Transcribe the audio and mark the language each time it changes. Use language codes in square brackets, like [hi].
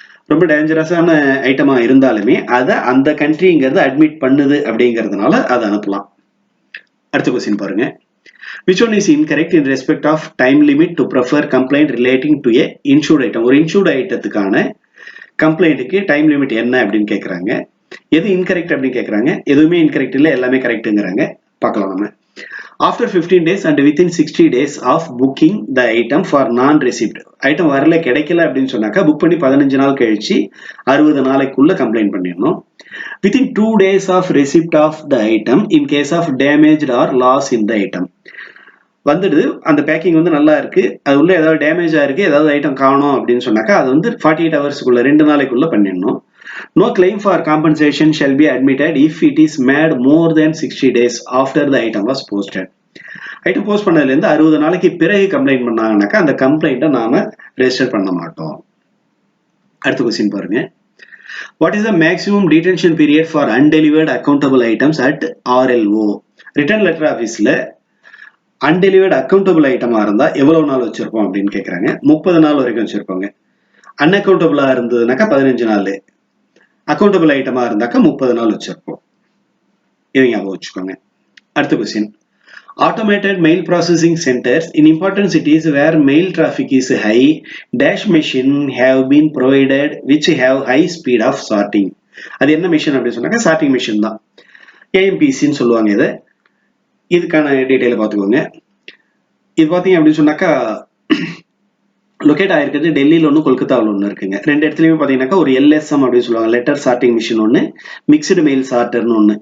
[ta] ரொம்ப டேஞ்சரஸான ஐட்டமா இருந்தாலுமே அதை அந்த கண்ட்ரிங்கிறது அட்மிட் பண்ணுது அப்படிங்கிறதுனால அதை அனுப்பலாம். அடுத்த கொஸ்டின் பாருங்க. [en] Which one is incorrect in respect of time limit to prefer complaint relating to a insured item? [ta] ஒரு insured ஐட்டத்துக்கான கம்ப்ளைண்ட்டுக்கு டைம் லிமிட் என்ன அப்படின்னு கேட்கறாங்க. எது இன்கரெக்ட் அப்படின்னு கேட்கறாங்க. எதுவுமே இன்கரெக்ட் இல்லை, எல்லாமே கரெக்ட்டுங்கிறாங்க. பார்க்கலாம் நம்ம. [en] After 15 days and within 60 days of booking the item for non-received. [ta] Item வரல, கிடைக்கல அப்படின்னு சொன்னாக்கா புக் பண்ணி 15 நாள் கழிச்சு 60 நாளைக்குள்ள கம்ப்ளைண்ட் பண்ணிடணும். [en] Within 2 days of receipt of the item in case of damaged or loss in the item. [ta] வந்துடுது, அந்த பேக்கிங் வந்து நல்லா இருக்கு, அது உள்ள ஏதாவது டேமேஜ் ஆயிருக்கு, ஏதாவது ஐட்டம் காணோம் அப்படின்னு சொன்னாக்கா அது வந்து 48 ஹவர்ஸ்க்குள்ள 2 நாளைக்குள்ள பண்ணிடணும். [en] No claim for compensation shall be admitted if it is made more than 60 days after the item was posted. [ta] Item post பண்ணதுல இருந்து 60 நாளைக்கு பிறகு கம்ப்ளைண்ட் பண்ணாங்கன்னாக்கா அந்த கம்ப்ளைண்ட்டை நாம ரெஜிஸ்டர் பண்ண மாட்டோம். அடுத்த கொஸ்டின் பாருங்க. [en] What is the maximum detention period for undelivered accountable items at RLO? [ta] Return letter ஆஃபீஸ்ல அன்டெலிவர்ட் அக்கௌண்டபிள் ஐட்டமா இருந்தா எவ்வளவு நாள் வச்சிருப்போம் அப்படின்னு கேட்கறாங்க. 30 நாள் வரைக்கும் வச்சிருப்பாங்க. அன்அக்கௌண்டபிளா இருந்ததுனாக்கா 15 நாள், அக்கௌண்டபிள் ஐட்டமா இருந்தாக்கா 30 நாள் வச்சிருப்போம். இதை ஞாபகம் வச்சுக்கோங்க. அடுத்த question. [en] Automated mail processing centers in important cities where mail traffic is high, dash machine have been provided which have high speed of sorting. [ta] அது என்ன மிஷின் அப்படின்னு சொன்னாக்கா சார்ட்டிங் மிஷின் தான். ஏஎம்பிசின்னு சொல்லுவாங்க இதை. இதுக்கான டீட்டெயிலை பார்த்துக்கோங்க. இது பார்த்தீங்க அப்படின்னு சொன்னாக்கா லொக்கேட் ஆயிருக்கிறது டெல்லியில் ஒன்று, கொல்கத்தாவில் ஒன்று இருக்குங்க. 2 இடத்துலையுமே பார்த்தீங்கன்னாக்கா ஒரு LSM அப்படின்னு சொல்லுவாங்க, லெட்டர் சார்ட்டிங் மிஷின் ஒன்று, மிக்சடு மெயில் சார்ட்டர்னு ஒன்று.